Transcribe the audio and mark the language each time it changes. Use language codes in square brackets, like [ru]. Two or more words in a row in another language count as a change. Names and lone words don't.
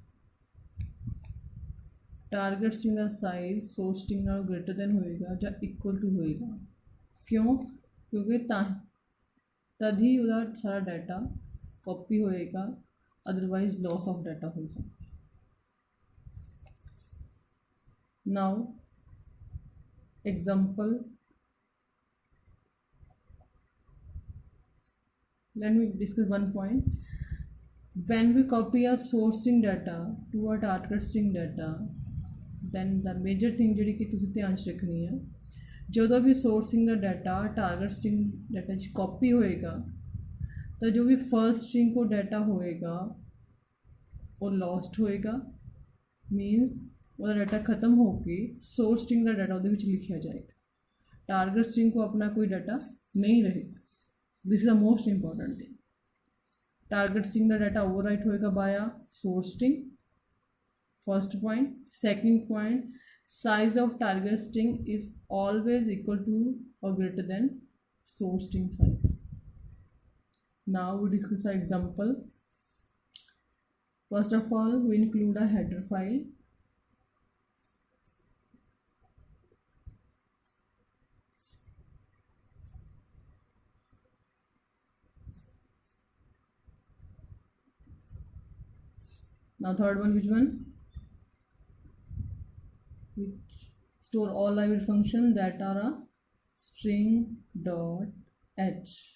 [en] target string [pa] ਦਾ ਸਾਈਜ਼ [en] source string [pa] ਨਾਲੋਂ [en] greater than [pa] ਹੋਏਗਾ ਜਾਂ [en] equal to [pa] ਹੋਏਗਾ. ਕਿਉਂ? ਕਿਉਂਕਿ ਤਦ ਹੀ ਉਹਦਾ ਸਾਰਾ ਡਾਟਾ ਕਾਪੀ ਹੋਏਗਾ, ਅਦਰਵਾਈਜ਼ [en] loss of data [pa] ਹੋ ਸਕਦਾ. [en] ਨਾਓ example, let me discuss one point. When we copy a source string data to a target string data, then the major thing [pa] ਜਿਹੜੀ ਕਿ ਤੁਸੀਂ ਧਿਆਨ 'ਚ ਰੱਖਣੀ ਹੈ, ਜਦੋਂ ਵੀ [en] source string [pa] ਦਾ ਡਾਟਾ [en] target string data [pa] 'ਚ ਕਾਪੀ ਹੋਏਗਾ, ਤਾਂ ਜੋ ਵੀ [en] first string [pa] ਕੋ ਡਾਟਾ ਹੋਏਗਾ ਉਹ ਲੌਸਟ ਹੋਏਗਾ. ਮੀਨਸ ਉਹਦਾ ਡਾਟਾ [hi] ख़त्म हो के [en] source string [pa] ਦਾ ਡਾਟਾ ਉਹਦੇ ਵਿੱਚ ਲਿਖਿਆ ਜਾਏਗਾ. [en] target string [hi] को अपना कोई डाटा नहीं रहेगा. [en] This is the most important thing. Target string का data overwrite होएगा by source string. First point. Second point, size of target string is always equal to और greater than source string size. Now we discuss a example. First of all we include a header file. Now third one, which one? Which store all library functions that are a string dot h.